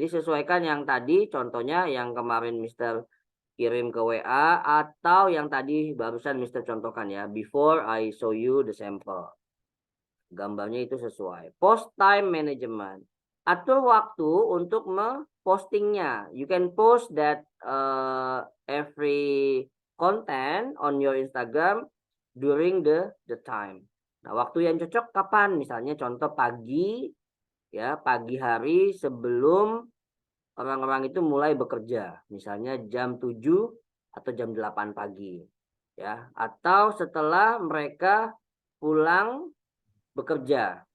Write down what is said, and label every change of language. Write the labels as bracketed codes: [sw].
[id] Jadi sesuaikan yang tadi contohnya yang kemarin Mister kirim ke WA atau yang tadi barusan Mister contohkan ya, [en] before I show you the sample. [id] Gambarnya itu sesuai. [en] Post time management. [id] Atur waktu untuk postingnya. [en] You can post that every content on your Instagram during the time. [id] Nah, waktu yang cocok kapan? Misalnya contoh pagi ya, pagi hari sebelum orang-orang itu mulai bekerja. Misalnya jam 7 atau jam 8 pagi. Ya, atau setelah mereka pulang bekerja.